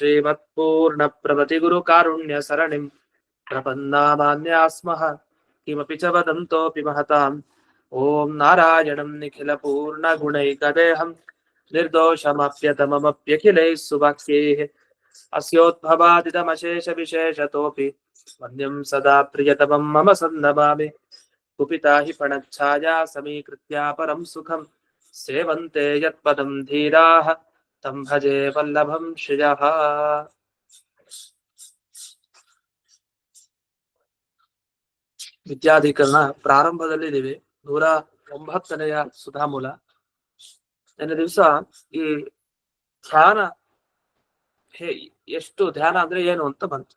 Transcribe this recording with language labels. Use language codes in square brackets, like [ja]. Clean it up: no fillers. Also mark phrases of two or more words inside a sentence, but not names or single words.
[sa] श्रीमत्पूर्णप्रभृतिगुरुकारुण्यसरणिम् प्रपन्नामान्या स्मः किमपि च वदन्तोऽपि महताम् ॐ नारायणं निखिलपूर्णगुणैकदेहं निर्दोषमप्यतममप्यखिलैः सुवाक्यैः अस्योद्भवादिदमशेषविशेषतोऽपि वन्द्यं सदा प्रियतमं मम सन्नमामि कुपिता हि फणच्छाया समीकृत्या परं सुखं सेवन्ते यत्पदं धीराः तं भजे वल्लभं श्रियः। [kn] ವಿದ್ಯಾಧಿಕರಣ ಪ್ರಾರಂಭದಲ್ಲಿದ್ದೀವಿ. 109ನೆಯ ಸುಧಾಮೂಲ. ನಿನ್ನೆ ದಿವಸ ಈ ಧ್ಯಾನ ಎಷ್ಟು ಧ್ಯಾನ ಅಂದ್ರೆ ಏನು ಅಂತ ಬಂತು.